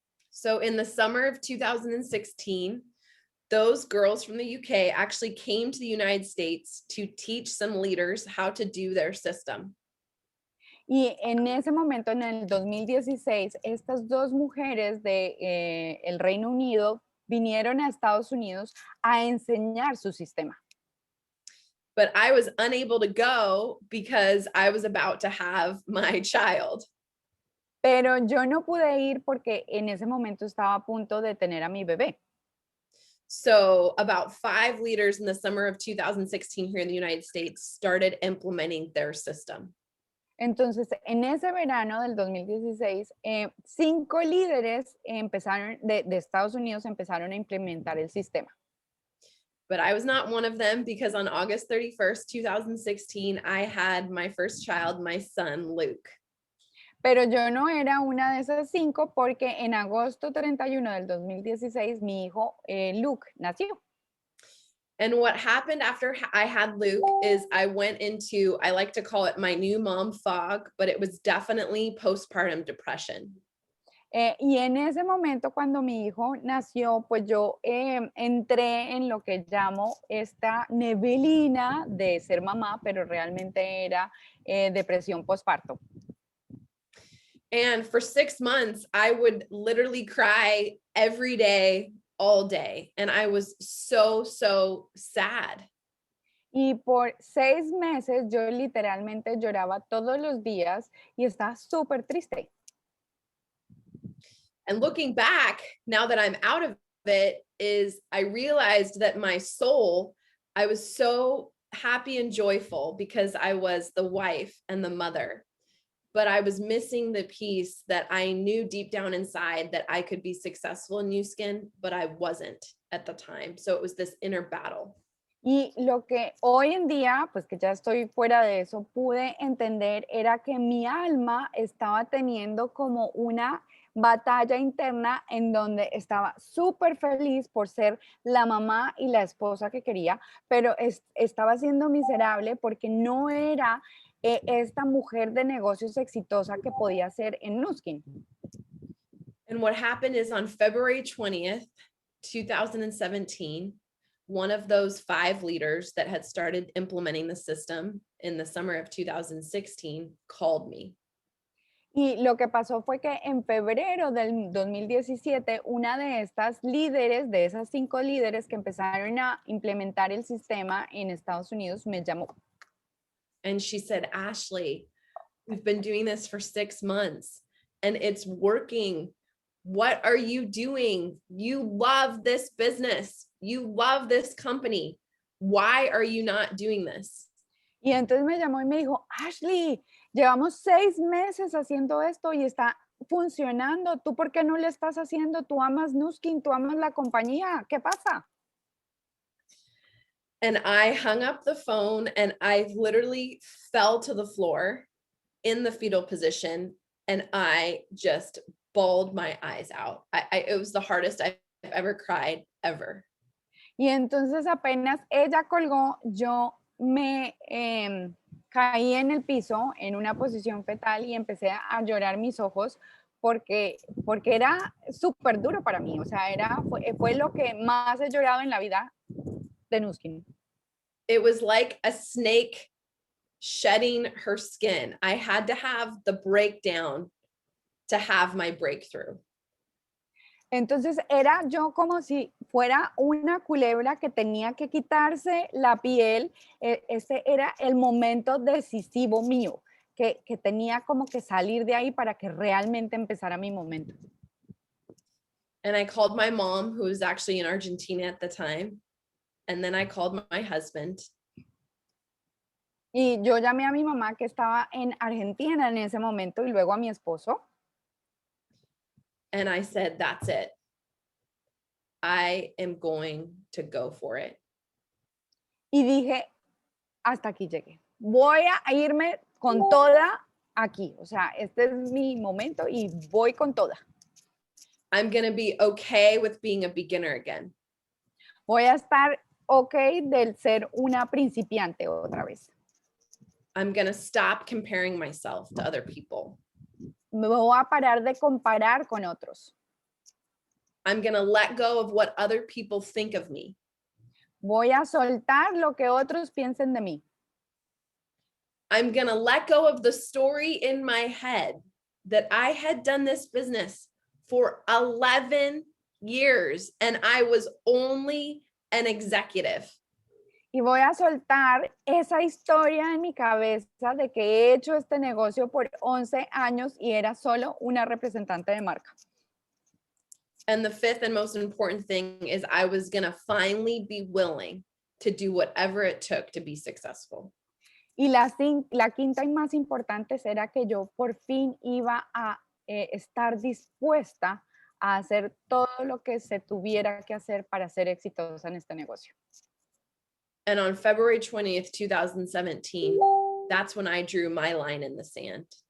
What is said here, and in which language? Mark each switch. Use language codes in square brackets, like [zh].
[en] So in the summer of 2016, those girls from the UK actually came to the United States to teach some leaders how to do their system. [es] Y en ese momento, en el 2016, estas dos mujeres de el Reino Unido vinieron a Estados Unidos a enseñar su sistema. [en] But I was unable to go because I was about to have my child. [es] Pero yo no pude ir porque en ese momento estaba a punto de tener a mi bebé. [en] So about 5 leaders in the summer of 2016 here in the United States started implementing their system. [es] Entonces, en ese verano del 2016, 5 líderes empezaron de Estados Unidos empezaron a implementar el sistema. [en] But I was not one of them because on August 31st, 2016, I had my first child, my son, Luke. [es] Pero yo no era una de esas 5 porque en agosto 31 del 2016 mi hijo Luke nació. [en] And what happened after I had Luke is I went into, I like to call it my new mom fog, but it was definitely postpartum depression. [es] Y en ese momento, cuando mi hijo nació, pues yo entré en lo que llamo esta neblina de ser mamá, pero realmente era depresión postparto. [en] And for 6 months, I would literally cry every day, all day. And I was so, so sad. [es] Y por 6 meses yo literalmente lloraba todos los días y estaba súper triste. [en] And looking back, now that I'm out of it, is I realized that my soul, I was so happy and joyful because I was the wife and the mother. But I was missing the piece that I knew deep down inside that I could be successful in New Skin, but I wasn't at the time. So it was this inner battle. [es] Y lo que hoy en día, pues que ya estoy fuera de eso, pude entender era que mi alma estaba teniendo como una batalla interna en donde estaba súper feliz por ser la mamá y la esposa que quería, pero estaba siendo miserable porque no era esta mujer de negocios exitosa que podía ser en Nuskin. [en] And what happened is on February 20th, 2017, one of those 5 leaders that had started implementing the system in the summer of 2016 called me. [es] Y lo que pasó fue que en febrero del 2017, una de estas líderes, de esas 5 líderes que empezaron a implementar el sistema en Estados Unidos, me llamó. [en] And she said, Ashley, we've been doing this for 6 months and it's working. What are you doing? You love this business. You love this company. Why are you not doing this? [es] Y entonces me llamó y me dijo, Ashley, llevamos 6 meses haciendo esto y está funcionando. ¿Tú por qué no le estás haciendo? Tú amas Nuskin, tú amas la compañía. ¿Qué pasa? [en] And I hung up the phone and I literally fell to the floor in the fetal position and I just bawled my eyes out. It was the hardest I've ever cried ever. [es] Y entonces apenas ella colgó, yo me caí en el piso en una posición fetal y empecé a llorar mis ojos porque era súper duro para mí. O sea, fue lo que más he llorado en la vida de Nuskin. [en] It was like a snake shedding her skin. I had to have the breakdown to have my breakthrough. [es] Entonces era yo como si fuera una culebra que tenía que quitarse la piel. Ese era el momento decisivo mío, que tenía como que salir de ahí para que realmente empezara mi momento. [en] And I called my mom, who was actually in Argentina at the time. And then I called my husband. [es] Y yo llamé a mi mamá que estaba en Argentina en ese momento y luego a mi esposo. [en] And I said, that's it. I am going to go for it. [es] Y dije, hasta aquí llegué. Voy a irme con toda aquí. O sea, este es mi momento y voy con toda. [en] I'm going to be okay with being a beginner again. [es] Voy a estar ok del ser una principiante otra vez. [en] I'm going to stop comparing myself to other people. [es] Me voy a parar de comparar con otros. [en] I'm going to let go of what other people think of me. [es] Voy a soltar lo que otros piensen de mí. [en] I'm going to let go of the story in my head that I had done this business for 11 years and I was only an executive. [es] Y voy a soltar esa historia en mi cabeza de que he hecho este negocio por 11 años y era solo una representante de marca. [en] And the fifth and most important thing is I was going to finally be willing to do whatever it took to be successful. [es] Y la quinta y más importante será que yo por fin iba a estar dispuesta a hacer todo lo que se tuviera que hacer para ser exitosa en este negocio. [en] And on February 20th, 2017, that's when I drew my line in the sand.